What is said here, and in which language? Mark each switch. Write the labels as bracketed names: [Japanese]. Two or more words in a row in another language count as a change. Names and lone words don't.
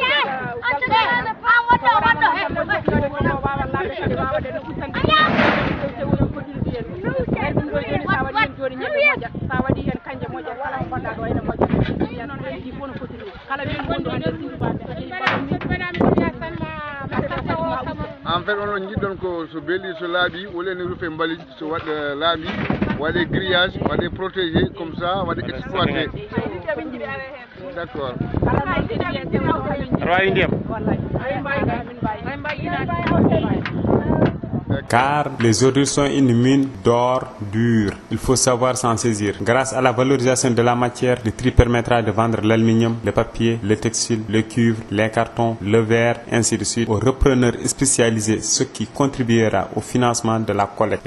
[Fula] wawa laɓde kadi wawade no ustandi sewuno kodiri mbiyen ɗum ɗo joni sa waɗi hen joni ñebbe moƴƴat sa waɗi hen kanje moƴƴat kala ko gonɗa ɗo ene moƴƴat noon ɓeydi fof no fotiri kala weedu wondu ande [French] en fait [Fula] onon jiɗɗon ko so beeli so laaɓi woleni ruufe mbalit so waɗa laaɓi waɗe grillage waɗe protégé [French] comme ça [Fula] waɗe exploité [French] d' accord [Fula] aɗa wawi ndiyam [French] Car les ordures sont une mine d'or dur. Il faut savoir s'en saisir. Grâce à la valorisation de la matière, le tri permettra de vendre l'aluminium, le papier, le textile, le cuivre, les cartons, le verre, ainsi de suite, aux repreneurs spécialisés, ce qui contribuera au financement de la collecte.